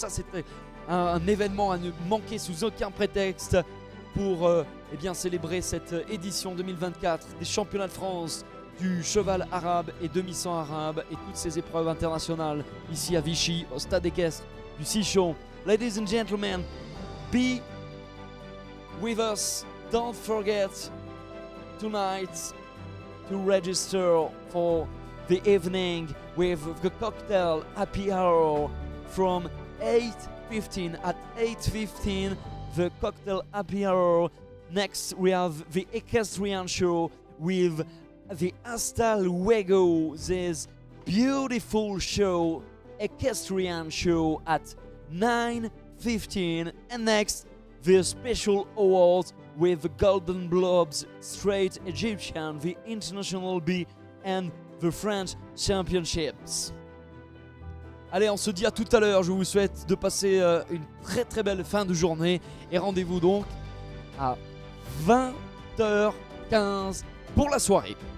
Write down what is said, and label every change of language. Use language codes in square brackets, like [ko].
[fr] Ça c'était un événement à ne manquer sous aucun prétexte pour eh bien, célébrer cette édition 2024 des championnats de France du cheval arabe et demi-sang arabe et toutes ces épreuves internationales ici à Vichy, au stade équestre du Sichon. [en] Ladies and gentlemen, be with us. Don't forget tonight to register for the evening with the cocktail happy hour from 8:15. At 8:15, the cocktail happy hour. Next, we have the equestrian show with the Hasta Luego. This beautiful show, equestrian show at 9:15. And next, the special awards with the Golden Globes, Straight Egyptian, the International B and the French Championships. [fr] Allez, on se dit à tout à l'heure. Je vous souhaite de passer une très très belle fin de journée. Et rendez-vous donc à 20h15 pour la soirée.